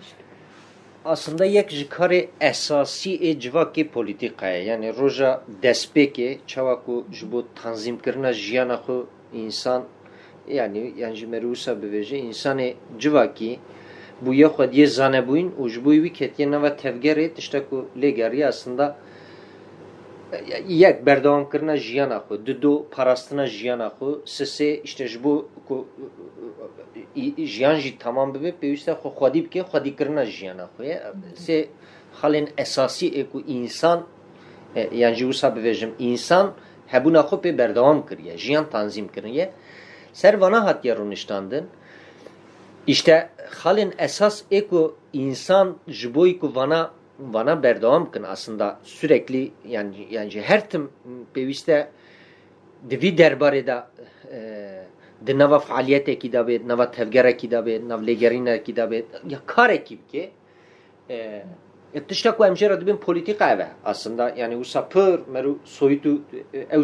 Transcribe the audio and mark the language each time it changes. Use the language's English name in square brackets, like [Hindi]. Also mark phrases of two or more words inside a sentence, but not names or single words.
[Kurdish] Aslında yek ji karê esasî ê civakê polîtîkaya yani roja destpêkê çawa ku ji bo tanzîmkirina jiyana xwe însan yani ji me re wisa bibêje însanê civakî bûye xwediyê zanebûyîn û ji bo wî ketiye nava tevgerê tiştek ku lê geriye aslında yek berdewamkirina jiyana xwe du parastina jiyana xwe sisê işte ji bo ku jiyan jî tamam bibe pêwîst e xwe xwedî bike xwedîkirina jiyana xwe ye sê xalên esasî ê ku însan yan jî wisa bibêjim însan hebûna xwe pê berdewam kiriye jiyan tanzîm kiriye ser vana hatiye rûniştandin işte xalên esas ê ku însan ji bo ku vana berdewam kin aslında sürekli yani her tim pêwîst e di vî derbarê de di nava faaliyetekî de bê nava tevgerekî de bê nav lêgerînekî de bê ya karekî bike tiştek ku em jê re dibin polîtîka ev e aslında yani wisa pir merû soyît û ew